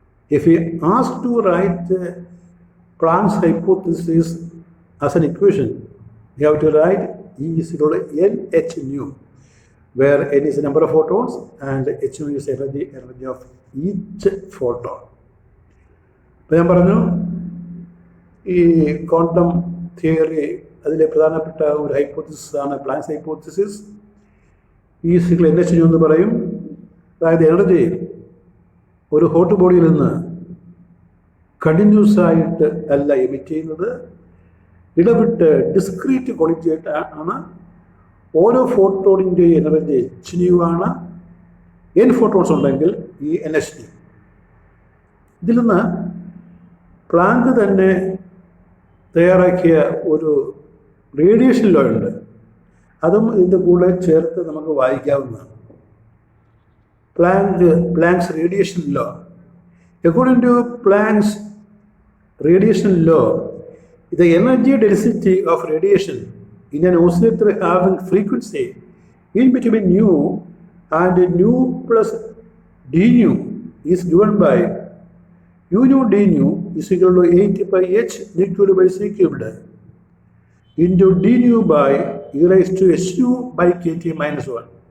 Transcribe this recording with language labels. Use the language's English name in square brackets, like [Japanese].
[English] If we ask to write Planck's hypothesis as an equation, we have to write E is equal to nh nu, where n is the number of photons and h nu is energy of each photon. [Malayalam] അപ്പോൾ ഞാൻ പറഞ്ഞു ഈ quantum theory അതിലെ പ്രധാനപ്പെട്ട ഒരു hypothesis ആണ് planks hypothesis. [English] E is equal to nh nu [Malayalam] എന്ന് പറയും. അതായത് എനർജി ഒരു ഹോട്ട് ബോഡിയിൽ നിന്ന് കണ്ടിന്യൂസ് ആയിട്ട് അല്ല എമിറ്റ് ചെയ്യുന്നത്, ഇടവിട്ട് ഡിസ്ക്രീറ്റ് ക്വാളിറ്റി ആയിട്ടാണ്. ഓരോ ഫോട്ടോണിൻ്റെ എനർജി h ആണ്. n ഫോട്ടോൺസ് ഉണ്ടെങ്കിൽ ഈ nh. ഇതിൽ നിന്ന് പ്ലാങ്ക് തന്നെ തയ്യാറാക്കിയ ഒരു റേഡിയേഷൻ ലോ ഉണ്ട്. അതും ഇതിൻ്റെ കൂടെ ചേർത്ത് നമുക്ക് വായിക്കാവുന്നതാണ്. [English] Planck's radiation law. According to Planck's radiation law, the energy density of radiation in an oscillator having frequency in between nu and nu plus d nu is given by u nu d nu is equal to 8 pi h d cubed by c cubed into d nu by e raised to h nu by kt minus 1.